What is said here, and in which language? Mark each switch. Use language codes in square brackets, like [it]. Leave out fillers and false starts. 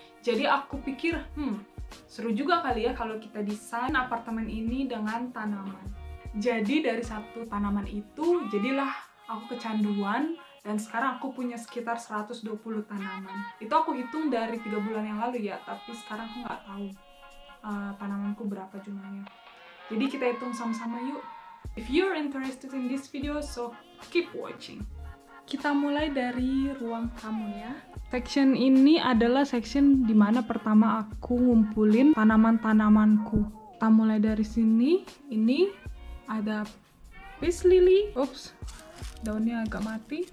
[id] Jadi aku pikir, seru juga kali ya kalau kita desain apartemen ini dengan tanaman. Jadi dari satu tanaman itu, jadilah aku kecanduan dan sekarang aku punya sekitar 120 tanaman. Itu aku hitung dari 3 bulan yang lalu ya, tapi sekarang aku nggak tahu tanamanku berapa jumlahnya. Jadi kita hitung sama-sama yuk. [en] If you're interested in this video, so keep watching. [id] Kita mulai dari ruang tamu ya. Section ini adalah section dimana pertama aku ngumpulin tanaman-tanamanku. Kita mulai dari sini, ini ada peace lily, daunnya agak mati.